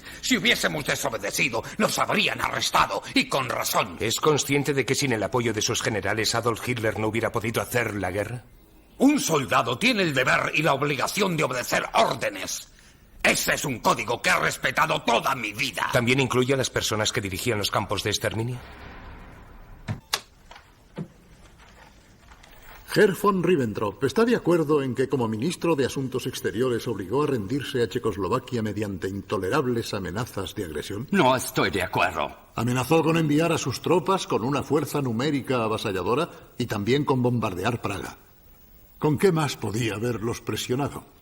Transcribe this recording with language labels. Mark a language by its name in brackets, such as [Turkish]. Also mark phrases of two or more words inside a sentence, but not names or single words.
[Spanish] Si hubiésemos desobedecido, nos habrían arrestado, y con razón. ¿Es consciente de que sin el apoyo de sus generales Adolf Hitler no hubiera podido hacer la guerra? Un soldado tiene el deber y la obligación de obedecer órdenes. Ese es un código que he respetado toda mi vida. ¿También incluye a las personas que dirigían los campos de exterminio? Herr von Ribbentrop está de acuerdo en que como ministro de Asuntos Exteriores obligó a rendirse a Checoslovaquia mediante intolerables amenazas de agresión. No estoy de acuerdo. Amenazó con enviar a sus tropas con una fuerza numérica avasalladora y también con bombardear Praga. ¿Con qué más podía haberlos presionado?